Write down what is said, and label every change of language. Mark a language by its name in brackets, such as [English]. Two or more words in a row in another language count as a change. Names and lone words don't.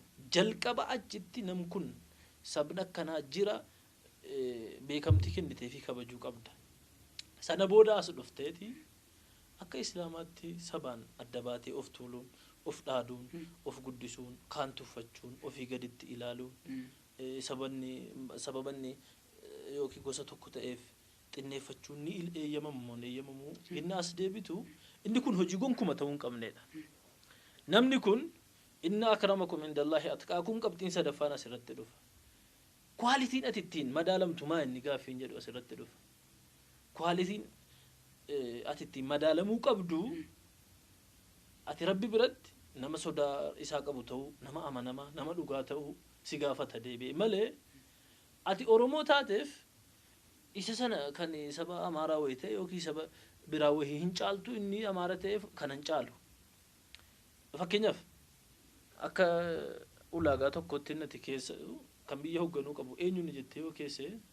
[Oromo] jalqaba achitti nam kun sabna akkanaa jira beekamtii kennitee fi kabajuu qabda sana booda as dhufteeti akka islaamaatti sabaan adda baatee of tuuluun of dhaaduun of guddisuun kaan tuffachuun ofii gaditti ilaaluun sababanni yookiin gosa tokko ta'eef xinneeffachuun ni eeyyamamu inni as deebitu inni kun hojii gonkuma ta'uu hin qabneedha namni kun [Arabic] إن أكرمكم عند الله أتقاكم [Oromo] qabxiin sadaffaan asirratti dhufa kwaalitiin ati ittiin madaalamtu maa inni gaaffiin jedhu asirratti dhufa kwaalitiin ati ittiin madaalamuu qabdu ati rabbi biratti nama sodaa isaa qabu ta'uu nama amanamaa nama dhugaa ta'uu si gaafata deebi'e malee ati oromoo taateef isa sana kan saba amaaraa wayii ta'e yookiin saba biraa wayii hin caaltu inni amaara ta'eef kan hin caalu fakkeenyaaf akka ulaagaa tokkotti nati keessa kan biyya hoogganuu qabu eenyuun jettee yoo keesse